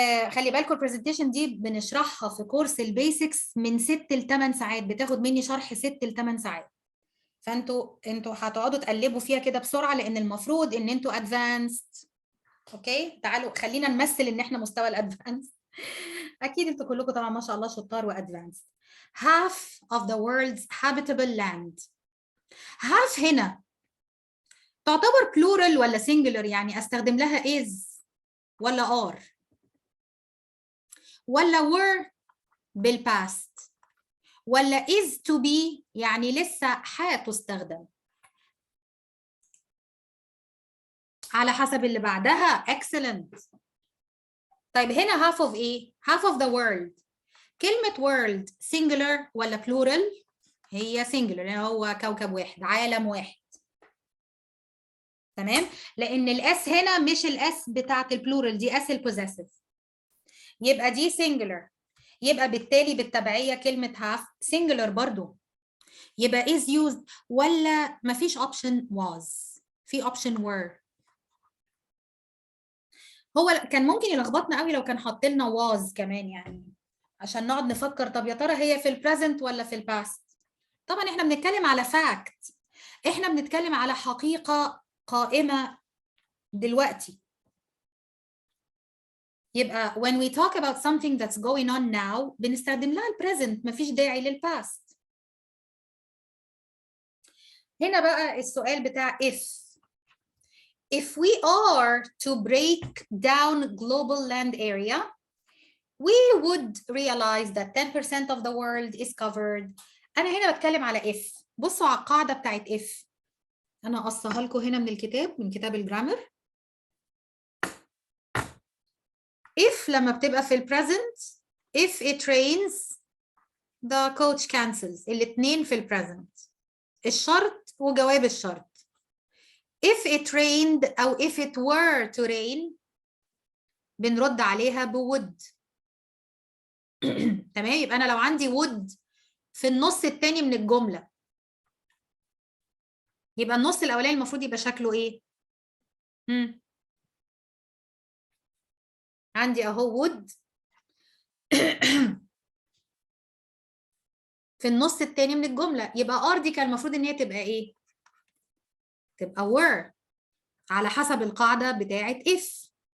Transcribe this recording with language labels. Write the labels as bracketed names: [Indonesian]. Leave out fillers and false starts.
[Arabic] خلي بالكم البرزنتيشن دي بنشرحها في كورس البيسكس من 6 ل 8 ساعات، بتاخد مني شرح 6 ل 8 ساعات. فانتوا هتقعدوا تقلبوا فيها كده بسرعه لان المفروض ان انتوا ادفانسد. اوكي تعالوا خلينا نمثل ان احنا مستوى الادفانس. اكيد انتوا كلكم طبعا ما شاء الله شطار وادفانسد. [English] half of the world's habitable land. [Arabic] half هنا تعتبر plural ولا singular؟ يعني استخدم لها is ولا are ولا were بالباست ولا is to be يعني لسه هتستخدم؟ على حسب اللي بعدها. [English] excellent. [Arabic] طيب هنا half of ايه؟ [English] half of the world. [Arabic] كلمة world singular ولا plural؟ هي singular يعني هو كوكب واحد، عالم واحد. تمام؟ لأن الاس هنا مش الاس بتاعت البلورال، دي اس البوزيسيف. يبقى دي singular. يبقى بالتالي بالتبعية كلمة half singular برضو. يبقى is used ولا مفيش option was؟ في option were. هو كان ممكن يلخبطنا قوي لو كان حاط لنا was كمان، يعني عشان نقعد نفكر طب يا ترى هي في البريزنت ولا في الباست. طبعا احنا بنتكلم على fact، احنا بنتكلم على حقيقة قائمة دلوقتي. [English] يبقى when we talk about something that's going on now [Arabic] بنستخدم لها البريزنت، مفيش داعي للباست. هنا بقى السؤال بتاع [English] if we are to break down global land area we would realize that 10% of the world is covered. [Arabic] أنا هنا بتكلم على if. بصوا على القاعدة بتاعت if. أنا قصها لكم هنا من الكتاب، من كتاب الجرامر. [English] if [Arabic] لما بتبقى في البريزنت [English] if it rains the coach cancels. [Arabic] الاتنين في البريزنت، الشرط وجواب الشرط. [English] if it rained أو if it were to rain [Arabic] بنرد عليها بwould. تمام؟ يبقى أنا لو عندي would في النص التاني من الجملة يبقى النص الأولاني المفروض يبقى شكله إيه؟ عندي أهو would في النص التاني من الجملة، يبقى are دي كان المفروض إن هي تبقى إيه؟ تبقى were على حسب القاعدة بتاعة if.